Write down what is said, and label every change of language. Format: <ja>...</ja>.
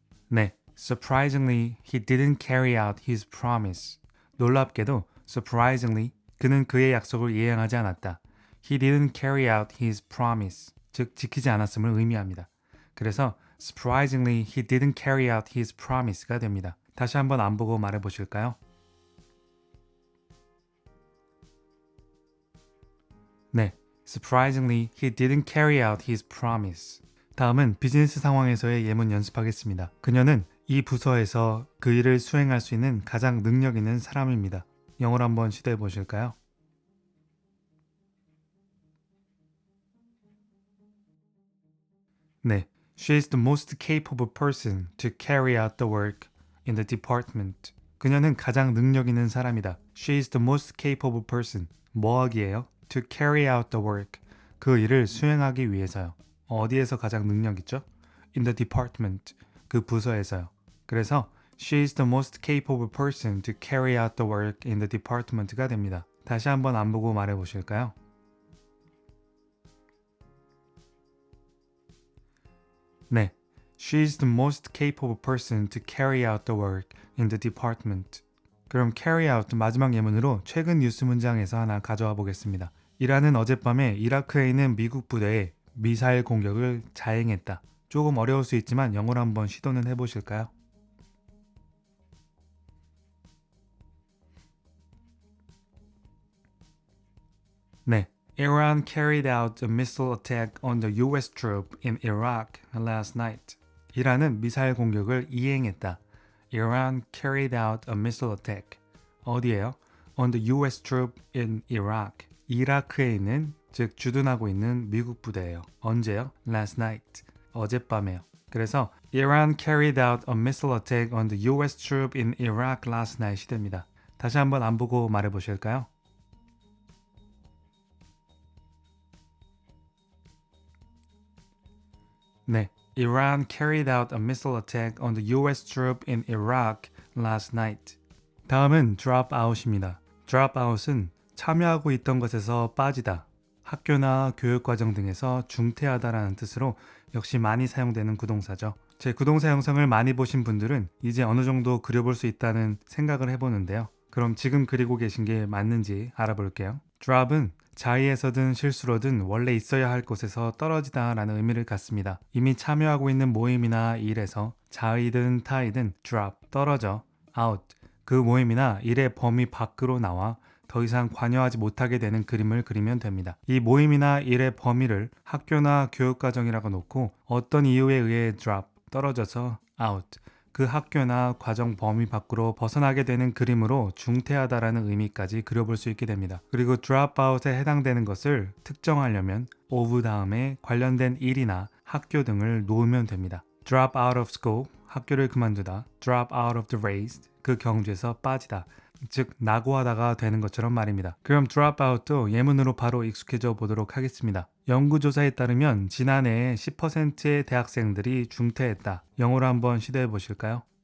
<ko>네,</ko> <en>surprisingly, he didn't carry out his promise.</en> <ko>놀랍게도,</ko> <en>surprisingly,</en> <ko>그는 그의 약속을 이행하지 않았다.</ko> <en>He didn't carry out his promise.</en> <ko>즉, 지키지 않았음을 의미합니다. 그래서,</ko> <en>surprisingly, he didn't carry out his promise가</en> <ko>됩니다. 다시 한번 안 보고 말해 보실까요?</ko> <en>네, surprisingly, he didn't carry out his promise.</en> <ko>다음은 비즈니스 상황에서의 예문 연습하겠습니다. 그녀는 이 부서에서 그 일을 수행할 수 있는 가장 능력 있는 사람입니다. 영어로 한번 시도해 보실까요? 네.</ko> <en>She is the most capable person to carry out the work in the department.</en> <ko>그녀는 가장 능력 있는 사람이다.</ko> <en>She is the most capable person.</en> <ko>뭐 하기예요?</ko> <en>To carry out the work.</en> <ko>그 일을 수행하기 위해서요. 어디에서 가장 능력 있죠?</ko> <en>In the department.</en> <ko>그 부서에서요. 그래서</ko> <en>She is the most capable person to carry out the work in the department가</en> <ko>됩니다. 다시 한번 안 보고 말해 보실까요? 네.</ko> <en>She is the most capable person to carry out the work in the department.</en> <ko>그럼 carry out 마지막 예문으로 최근 뉴스 문장에서 하나 가져와 보겠습니다. 이란은 어젯밤에 이라크에 있는 미국 부대에 미사일 공격을 자행했다. 조금 어려울 수 있지만 영어로 한번 시도는 해보실까요? 네.</ko> <en>Iran carried out a missile attack on the US troop in Iraq last night.</en> <ko>이란은 미사일 공격을 이행했다.</ko> <en>Iran carried out a missile attack.</en> <ko>어디에요?</ko> <en>On the US troop in Iraq.</en> <ko>이라크에 있는, 즉 주둔하고 있는 미국 부대예요. 언제요?</ko> <en>Last night.</en> <ko>어젯밤에요. 그래서</ko> <en>Iran carried out a missile attack on the US troop in Iraq last night이</en> <ko>됩니다. 다시 한번 안 보고 말해 보실까요? 네.</ko> <en>Iran carried out a missile attack on the US troop in Iraq last night.</en> <ko>다음은 drop out입니다. drop out은 참여하고 있던 것에서 빠지다, 학교나 교육과정 등에서 중퇴하다라는 뜻으로 역시 많이 사용되는 구동사죠. 제 구동사 영상을 많이 보신 분들은 이제 어느 정도 그려볼 수 있다는 생각을 해보는데요. 그럼 지금 그리고 계신 게 맞는지 알아볼게요. drop은 자의에서든 실수로든 원래 있어야 할 곳에서 떨어지다 라는 의미를 갖습니다. 이미 참여하고 있는 모임이나 일에서 자의든 타의든 drop, 떨어져, out, 그 모임이나 일의 범위 밖으로 나와 더 이상 관여하지 못하게 되는 그림을 그리면 됩니다. 이 모임이나 일의 범위를 학교나 교육과정이라고 놓고 어떤 이유에 의해 drop, 떨어져서 out, 그 학교나 과정 범위 밖으로 벗어나게 되는 그림으로 중퇴하다라는 의미까지 그려볼 수 있게 됩니다. 그리고 dropout에 해당되는 것을 특정하려면 of 다음에 관련된 일이나 학교 등을 놓으면 됩니다.</ko> <en>drop out of school,</en> <ko>학교를 그만두다.</ko> <en>drop out of the race,</en> <ko>그 경주에서 빠지다. 즉 낙오하다가 되는 것처럼 말입니다. 그럼 dropout도 예문으로 바로 익숙해져 보도록 하겠습니다. 연구조사에 따르면 지난해에 10%의 대학생들이 중퇴했다. 영어로 한번 시도해 보실까요?</ko>